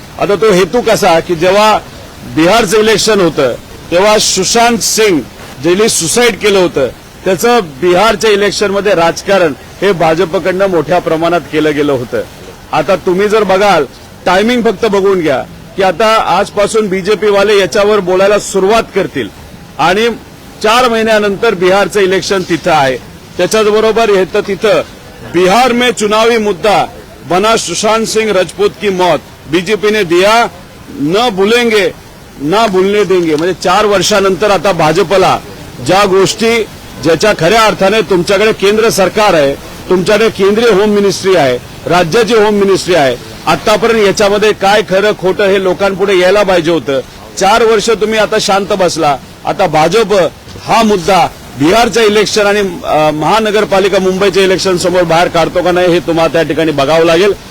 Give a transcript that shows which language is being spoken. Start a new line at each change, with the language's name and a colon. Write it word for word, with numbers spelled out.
Marathi: आता तो हेतू कसा की जेव्हा बिहारचं इलेक्शन होतं तेव्हा सुशांत सिंग ज्यांनी सुसाईड केलं होतं त्याचं बिहारच्या इलेक्शनमध्ये राजकारण हे भाजपकडनं मोठ्या प्रमाणात केलं गेलं होतं. आता तुम्ही जर बघाल टायमिंग फक्त बघून घ्या की आता आजपासून बीजेपीवाले याच्यावर बोलायला सुरुवात करतील आणि चार महिन्यानंतर बिहारचं इलेक्शन तिथं आहे. त्याच्याचबरोबर हे तर तिथं
Hindi: बिहार में चुनावी मुद्दा बना सुशांत सिंह राजपूत की मौत बीजेपी ने दिया न भुलेंगे न भुलने देंगे.
Marathi: म्हणजे चार वर्षानंतर आता भाजपला ज्या गोष्टी ज्याच्या खऱ्या अर्थाने तुमच्याकडे केंद्र सरकार आहे, तुमच्याकडे केंद्रीय होम मिनिस्ट्री आहे, राज्याची होम मिनिस्ट्री आहे, आतापर्यंत याच्यामध्ये काय खरं खोटं हे लोकांपुढे यायला पाहिजे होतं. चार वर्ष तुम्ही आता शांत बसला. आता भाजप हा मुद्दा बिहारचं इलेक्शन आणि अ, महानगरपालिका मुंबईच्या इलेक्शन समोर बाहेर काढतो का नाही हे तुम्हाला त्या ठिकाणी बघावं लागेल.